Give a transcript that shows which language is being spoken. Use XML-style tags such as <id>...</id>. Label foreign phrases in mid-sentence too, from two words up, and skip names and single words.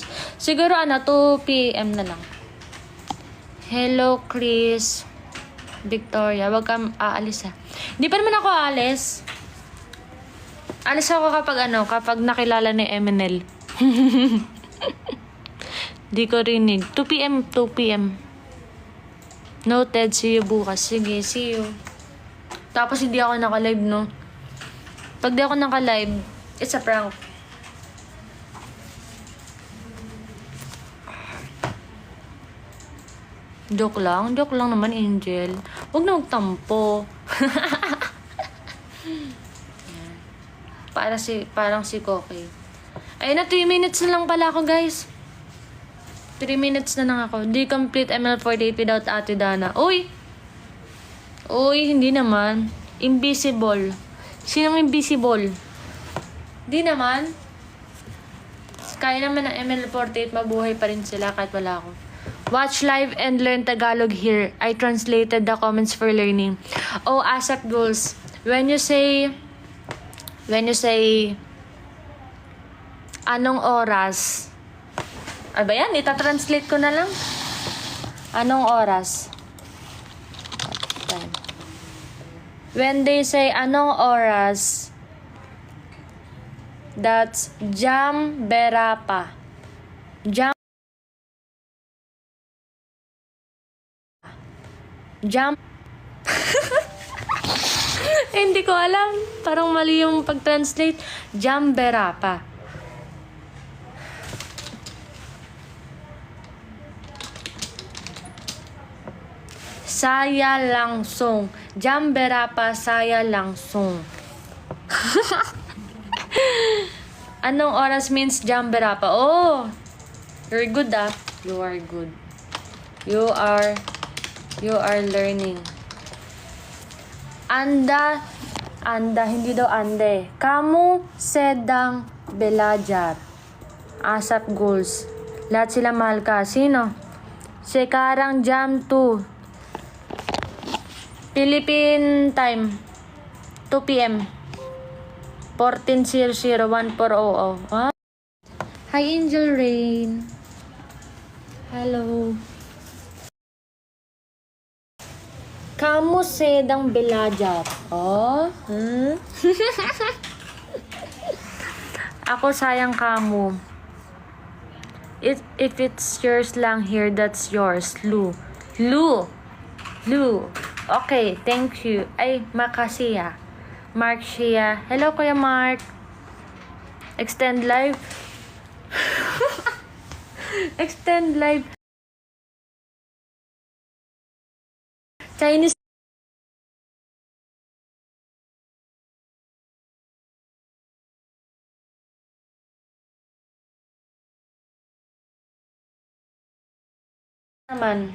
<tl>Siguro 2 PM na lang. Hello, Chris. Victoria, wag kang aalis ha. Hindi pa naman ako aalis. Alis ako kapag nakilala ni MNL. Di ko rinig. 2 PM.</tl> <en>Noted, see you</en> <tl>bukas. Sige,</tl> <en>see you.</en> <tl>Tapos hindi ako naka-live, no? Pag di ako naka-live,</tl> <en>it's a prank.</en> <tl>Joke lang naman, Angel. Huwag na magtampo. Parang si Koki. Ayun na, 3 minutes na lang pala ako, guys. 3 minutes na lang ako.</tl> <en>Di complete ML48 without Ate Dana.</en> <tl>Uy, hindi naman. Invisible. Sinong invisible? Di naman. Kaya naman ng ML48, mabuhay pa rin sila kahit wala ako.</tl> <en>Watch live and learn Tagalog here. I translated the comments for learning. Oh, ASAP Goals. When you say</en> <tl>anong oras? Ba yan? Ita-translate ko na lang. Anong oras?</tl> <en>When they say</en> <tl>anong oras,</tl> <en>that's</en> <id>jam berapa. Jam.</id> <tl>Hindi ko alam. Parang mali yung pag-translate.</tl> <id>Jam berapa. Saya langsung. Jam berapa saya langsung.</id> <tl>Anong oras</tl> <en>means</en> <id>jam berapa?</id> <en>Oh, you're good ah. You are good. You are learning.</en> <id>Anda,</id> <tl>hindi daw ande.</tl> <id>Kamu sedang belajar. ASAP Goals.</id> <tl>Lahat sila mahal ka. Sino?</tl> <id>Sekarang jam 2.</id> <en>Philippine time. 2 PM. 14:00-14:00. Ah? Hi, Angel Rain. Hello.</en> <id>Kamu sedang belajar. Oh? Ako sayang kamu.</id> <en>If it's yours lang here, that's yours. Lu. Okay, thank you.</en> <tl>Ay, Makasiya.</tl> <en>Mark Shia. Hello, Kuya Mark. Extend live. Extend live.</en> <tl>Chinese naman.</tl>